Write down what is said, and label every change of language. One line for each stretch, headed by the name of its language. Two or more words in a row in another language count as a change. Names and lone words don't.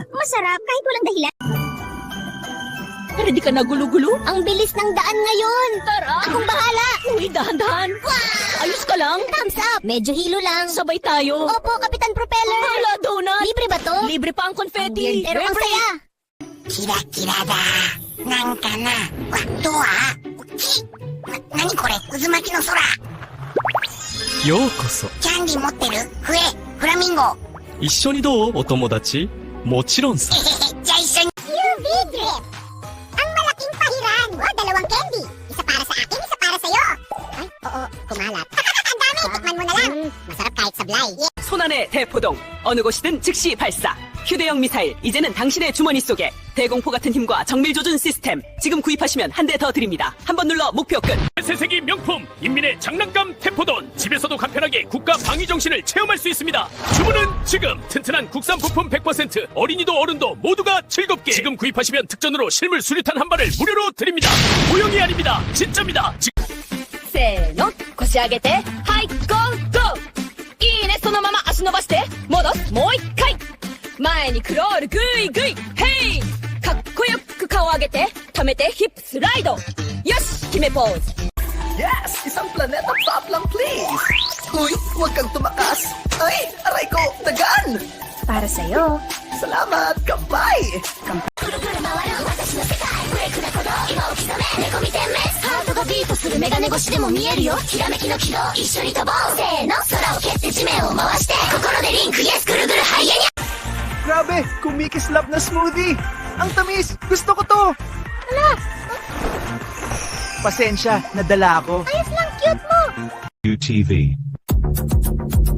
Filipino: Masarap kahit walang dahilan. Pero di ka nagulo-gulo? Ang bilis ng daan ngayon. Tara! Akong bahala. Uy, dahan-dahan. Ayos ka lang?
English: Thumbs up.
Filipino: Medyo hilo lang. Sabay tayo. Opo, Kapitan Propeller. Hala, donut. Libre ba to? Libre pa ang confetti. Pero ang saya. Kira-kirada. Nan ka na. Wato ha.
Japanese: 何これ? 渦巻きの空. ようこそ。キャンディ持ってる？笛、フラミンゴ。一緒にどうお友達もちろんさ。じゃあ一緒に。
English: UV drip.
Filipino: Ang malaking pahiran. O, dalawang candy. Isa para sa akin, isa para sa'yo. Ay, oo, kumalat. Ang dami, tikman mo na lang. Masarap kahit sablay.
Korean: 손안의 대포동. 어느 곳이든 즉시 발사. 휴대용 미사일. 이제는 당신의 주머니 속에. 대공포 같은 힘과 정밀 조준 시스템. 지금 구입하시면 한 대 더 드립니다. 한 번 눌러 목표 끝. 세세기 명품 인민의 장난감 테포돈. 집에서도 간편하게 국가 방위 정신을 체험할 수 있습니다. 주문은 지금. 튼튼한 국산 부품 100%. 어린이도 어른도 모두가 즐겁게. 지금 구입하시면 특전으로 실물 수류탄 한 발을 무료로 드립니다. 모형이 아닙니다. 진짜입니다.
Japanese: せーの、腰上げて、はい、ゴーゴー。いいね、そのまま足伸ばして、戻す、もう一回。前にクロール、グイグイ、ヘイ。かっこよく顔上げて、溜めてヒップスライド。よし、決めポーズ。
English: Yes!
Filipino: Isang planeta pop lang, please! Uy, huwag kang tumakas! Ay, aray ko, dagan! Para sa'yo. Salamat, kampay!
Japanese: ぐるぐる回る私の世界ブレイクな鼓動今を刻め猫見点滅ハートがビートするメガネ越しでも見えるよひらめきの軌道一緒に飛ぼうせーの空を蹴って地面を回して心でリンクイエスぐるぐるハイエニャ
Filipino: Grabe, kumikislap na smoothie! Ang tamis! Gusto ko to! Pasensya, nadala ako. Ayos lang, cute mo UTV.